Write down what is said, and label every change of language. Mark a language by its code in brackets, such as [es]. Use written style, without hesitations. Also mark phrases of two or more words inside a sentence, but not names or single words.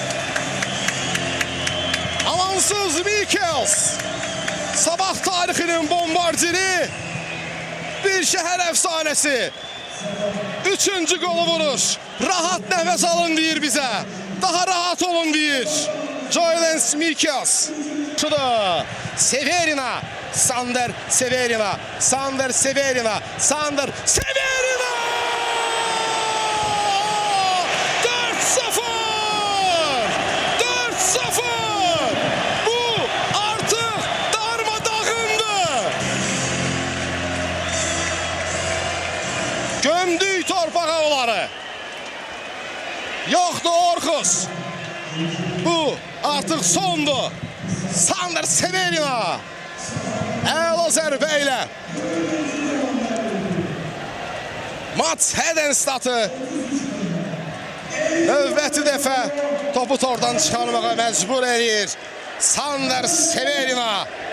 [az] Amansız Mikias Sabah tarixinin bombardiri, bir şəhər əfsanəsi. 3-cü golu vurur. Rahat nəfəs alın deyir bizə. Daha rahat olun deyir. Joylens Mikias. Şurada Severina. Sander Severina. [tr] 4-0. Bu artık darmadağındı. Gömdük torpağa onları. Yoktu Orkus. Bu artık sondu. [az] Sander Severina. Əla zərbə ilə Mats Hedenstad'ı növbəti dəfə topu tordan çıxarmağa məcbur edir. Sander Severina.